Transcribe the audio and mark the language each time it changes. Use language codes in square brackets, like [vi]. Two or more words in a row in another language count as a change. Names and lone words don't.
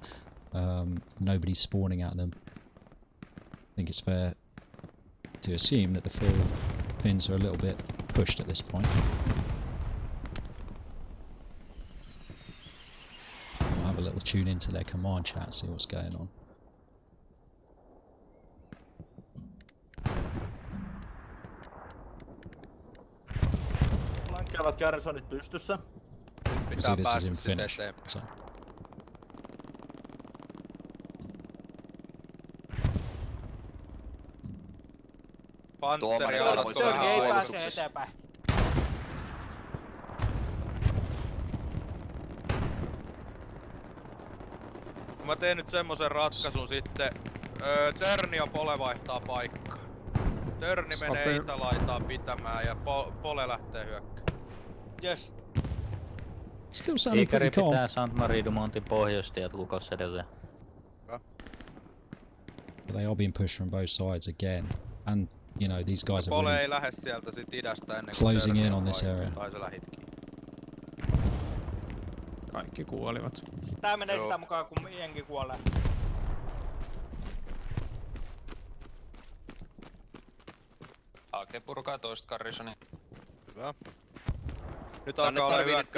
[en] Nobody's spawning at them. I think it's fair to assume that the Finns are a little bit pushed at this point. I'll have a little tune into their command chat, see what's going on. [fi] Käyvät garrisonit pystyssä. Pitää päästä sitten eteenpäin. So. Panteri alkoi vähän ei pääse eteenpäin. Mä teen nyt semmosen ratkaisun sitten. Törni ja Pole vaihtaa paikkaa. Törni menee itälaitaan pitämään ja Pole lähtee hyökkäämään. [en] Yes. Still sounding pretty calm. [fi] Pitää Saint-Marie-du-Montin pohjoista ja Lukos edelleen. [en] They are being pushed from both sides again. And, you know, these guys are Pole really [fi] ei lähde sieltä sit idästä ennen [en] closing in on this area. [fi] Tai se lähitkin. Kaikki kuolivat. Tää menee sitä mukaan kun jengi kuolee. Ake purkaa toista Garrisonia. Hyvä. Nyt alkaa olla hyökkäys.